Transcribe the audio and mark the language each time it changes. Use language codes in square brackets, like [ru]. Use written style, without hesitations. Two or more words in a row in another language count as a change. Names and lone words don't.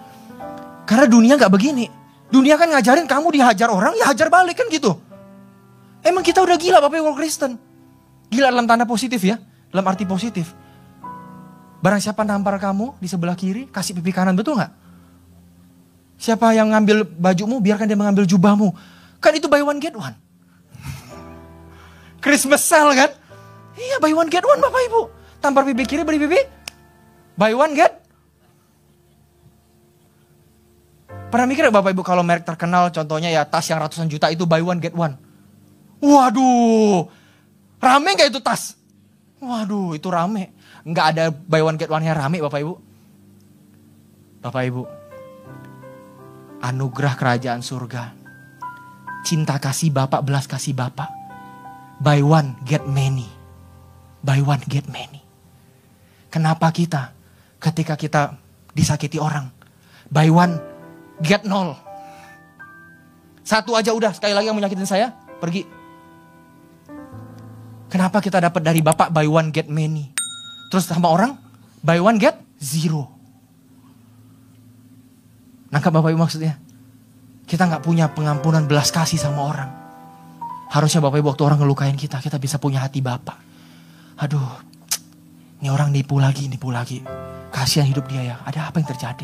[id] Karena dunia gak begini. Dunia kan ngajarin kamu dihajar orang, ya hajar balik kan gitu. Emang kita udah gila Bapak Ibu Kristen. Gila dalam tanda positif ya. Dalam arti positif. Barang siapa nampar kamu di sebelah kiri, kasih pipi kanan, betul gak? Siapa yang ngambil bajumu, biarkan dia mengambil jubahmu. Kan itu [en] buy one get one. Christmas sale [id] kan? Iya [en] buy one get one [id] Bapak Ibu. Tampar pipi kiri, beli pipi. [en] Buy one get. [id] Pernah mikir Bapak Ibu kalau merek terkenal contohnya ya tas yang ratusan juta itu [en] buy one get one. [id] Waduh. Rame gak itu tas? Waduh itu rame. Nggak ada [en] buy one get one- [id] nya rame Bapak Ibu. Bapak Ibu. Anugerah kerajaan surga. Cinta kasih Bapak, belas kasih Bapak. [en] Buy one get many. Buy one get many. [id] Kenapa kita ketika kita disakiti orang. [en] Buy one get nol. [id] Satu aja udah sekali lagi yang menyakitin saya. Pergi. Kenapa kita dapat dari Bapak [en] buy one get many. [id] Terus sama orang, [en] buy one get zero. [id] Nangkap Bapak Ibu maksudnya? Kita gak punya pengampunan belas kasih sama orang. Harusnya Bapak Ibu waktu orang ngelukain kita, kita bisa punya hati Bapak. Aduh, Ini orang nipu lagi. Kasihan hidup dia ya, ada apa yang terjadi?